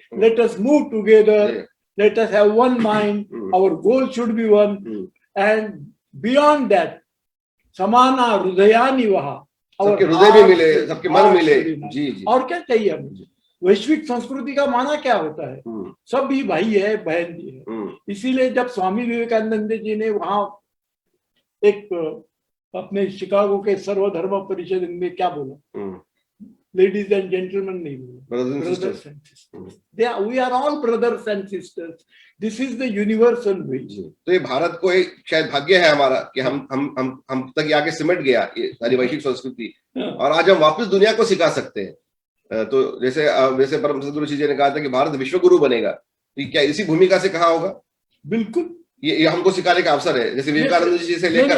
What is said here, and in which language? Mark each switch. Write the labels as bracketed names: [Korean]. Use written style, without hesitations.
[English] let us move together, let us have one mind, our goal should be one, and beyond that [Sanskrit] समाना हृदयानि वहा, [Hindi] सबके हृदय भी मिले, सबके मन मिले। जी जी। और क्या चाहिए हमें? वैश्विक संस्कृति का माना क्या होता है? सब भी भाई है, बहन भी है। इसीलिए जब स्वामी विवेकानंद जी ने वहां एक अपने शिकागो के सर्वधर्म परिषद में क्या बोला, [English] ladies and gentlemen [Hindi] नहीं बोला, [English] brothers and sisters. We are all brothers and sisters. This is the universal way. [Hindi] तो ये भारत को एक शायद भाग्य है हमारा कि हम तक आके सिमट गया ये सारी वैश्विक संस्कृति, और आज हम वापस दुनिया को सिखा सकते हैं तो जैसे परम सदगुरु जी ने कहा था कि भारत विश्व गुरु बनेगा, तो क्या इसी भूमिका से कहा होगा? बिल्कुल। ये हमको सिखाने का अवसर है, जैसे विवेकानंद जी से लेकर